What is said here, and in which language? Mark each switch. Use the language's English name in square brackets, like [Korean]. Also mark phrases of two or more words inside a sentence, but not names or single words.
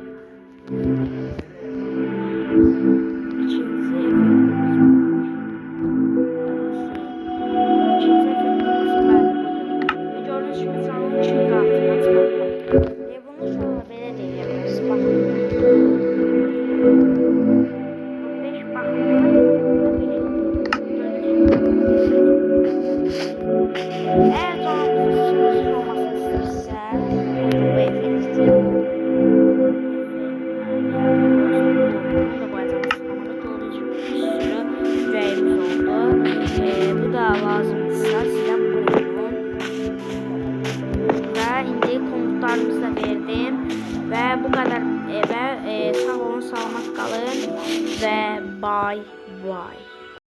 [Azerbaijani] İkinci effektimiz bəli budur. Və gördüyünüz kimi canın iki qatına çıxartdım. Bunu uşaqlar belə də eləyə bilərsiniz. Baxın. [Turkish] 5 baxımda eğer canınızın sınırsız olmasını istersə, buyurun bu effekti. Bunu da boyayacağımız zamanda gördüğünüz gibi bir sürü ürəyimiz oldu. [Azerbaijani] Bu da lazımdırsa sizdən buyurun. Və indi komutlarımızı da verdim. Və bu qədər və sağ olun, salamat qalın və [English] bye bye.